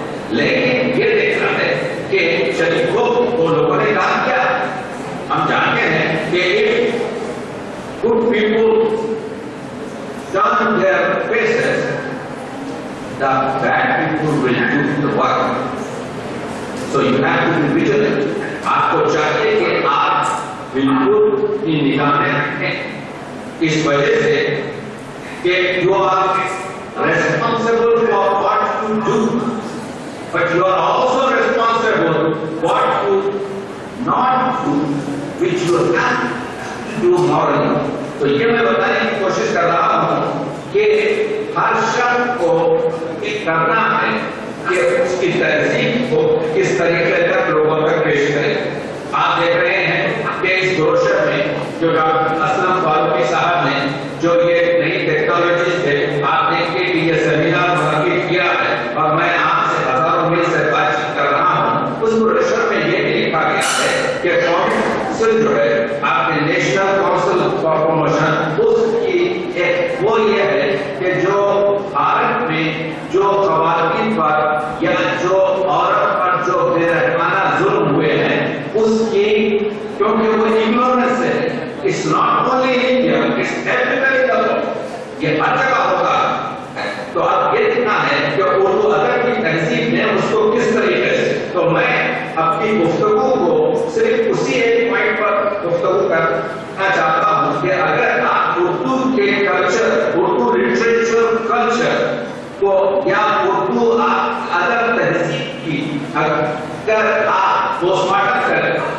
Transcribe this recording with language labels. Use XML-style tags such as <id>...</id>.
<ur>لیکن یہ دیکھنا ہے کہ شریفوں کو لوگوں نے کہا کیا ہم جانتے ہیں کہ ایک</ur> <en>good people turn their faces, the bad people will do the work. So you have to be vigilant.</en> <ur>آپ کو چاہیے کہ آپ بالکل کی نگاہ میں رکھیں</ur> <en>اس وجہ سے کہ you are responsible for what you do, but you are also responsible what you not do, which you have to do morally.</en> <ur>تو یہ میں بتانے کی کوشش کر رہا ہوں کہ ہر شخص کو یہ کرنا ہے کہ اس کی تہذیب کو کس طریقے تک لوگوں تک پیش کرے. آپ دیکھ رہے ہیں کہ اس بروشر میں جو ڈاکٹر اسلم فاروقی صاحب نے جو یہ نئی ٹیکنالوجیز ہے آپ دیکھیں کہ یہ سیمینار منعقد کیا ہے اور میں آپ سے ہزاروں میل سے بات چیت کر رہا ہوں. اس بروشر میں یہ بھی لکھا گیا ہے کہ کونسل جو ہے آپ کے نیشنل کونسل فار پروموشن اس کی ایک وہ یہ ہے کہ جو بھارت میں جو خواتین پر یا جو عورت پر جو بے رحمانہ ظلم ہوئے ہیں اس کی کیونکہ وہ اگنورنس ہے.</ur> <en>It's not only in India, it's everywhere in the world.</en> <ur>یہ ہر جگہ ہوتا ہے. تو اب یہ دیکھنا ہے کہ اردو ادب کی تہذیب نے اس کو کس طریقے سے. تو میں اپنی گفتگو کو صرف اسی ایک پوائنٹ پر گفتگو کرنا چاہتا ہوں کہ اگر آپ اردو کے کلچر اردو لٹریچر کلچر کو یا اردو ادب تہذیب کی اگر آپ پوسٹ مارٹم کریں</ur>